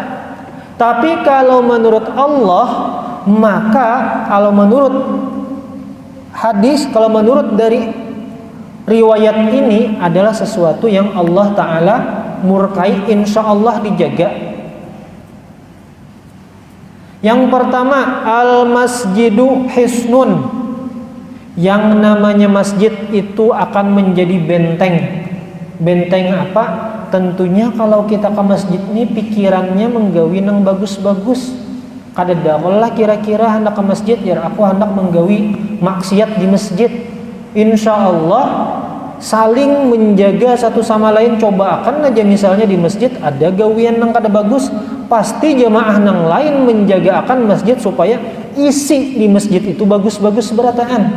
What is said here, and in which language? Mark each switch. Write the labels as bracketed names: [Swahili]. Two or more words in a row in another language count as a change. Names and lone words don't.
[Indonesian] Tapi kalau menurut Allah, maka kalau menurut hadis, kalau menurut dari riwayat ini adalah sesuatu yang Allah Ta'ala murkai, [Arabic] إن شاء الله [Indonesian] dijaga. Yang pertama, [Arabic] المسجد حصن. [Indonesian] Yang namanya masjid itu akan menjadi benteng. Benteng apa? Tentunya kalau kita ke masjid ini pikirannya [Banjar] menggawi nang bagus-bagus. Kada dakolah kira-kira hendak ke masjid ya aku hendak menggawi maksiat di masjid. [Arabic] إن شاء الله [Indonesian] saling menjaga satu sama lain. [Banjar] Coba akan aja misalnya di masjid ada gawian nang kada bagus, pasti jamaah nang lain menjaga akan masjid supaya isi di masjid itu bagus-bagus berataan.